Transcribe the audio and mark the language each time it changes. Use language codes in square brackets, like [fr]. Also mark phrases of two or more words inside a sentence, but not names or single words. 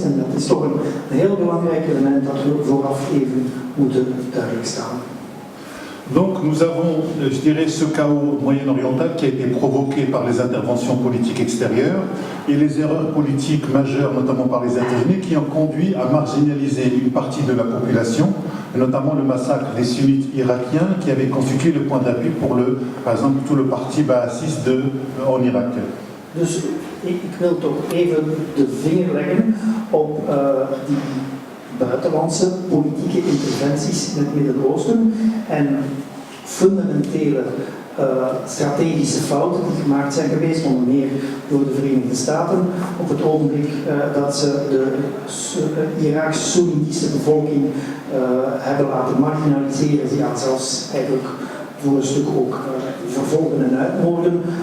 [nl] En dat is toch een heel belangrijk element dat we vooraf even moeten duidelijk staan. [fr] Donc nous avons, je dirais, ce chaos moyen-oriental qui a été provoqué par les interventions politiques extérieures et les erreurs politiques majeures, notamment par les États-Unis, qui ont conduit à marginaliser une partie de la population, notamment le massacre des sunnites irakiens qui avait constitué le point d'appui pour, par exemple, tout le parti baathiste en Irak. [nl] Dus ik wil toch even de vinger leggen op die buitenlandse politieke interventies in het Midden-Oosten en fundamentele strategische fouten die gemaakt zijn geweest, onder meer door de Verenigde Staten, op het ogenblik dat ze de Iraakse Soenitische bevolking hebben laten marginaliseren, ja, zelfs eigenlijk voor een stuk ook vervolgen en uitmoorden,